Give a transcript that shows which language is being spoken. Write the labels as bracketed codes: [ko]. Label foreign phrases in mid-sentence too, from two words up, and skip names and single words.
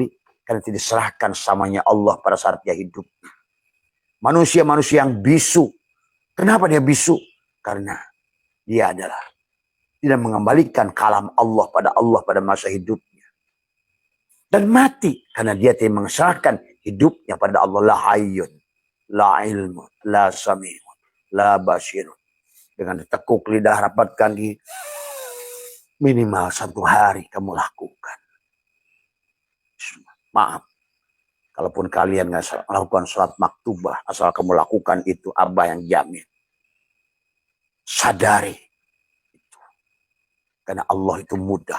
[id] Karena tidak diserahkan samanya Allah pada saat dia hidup. Manusia-manusia yang bisu. Kenapa dia bisu? Karena dia adalah tidak mengembalikan kalam Allah pada masa hidupnya. Dan mati. Karena dia tidak mengesahkan hidupnya pada Allah. [ar] لا حي، لا علم، لا سميع، لا بصير. [id] Dengan ditekuk lidah rapatkan di minimal 1 hari kamu lakukan. Maaf. Kalaupun kalian nggak melakukan sholat maktubah. Asal kamu lakukan itu, Abah yang jamin. Sadari. Karena Allah itu mudah.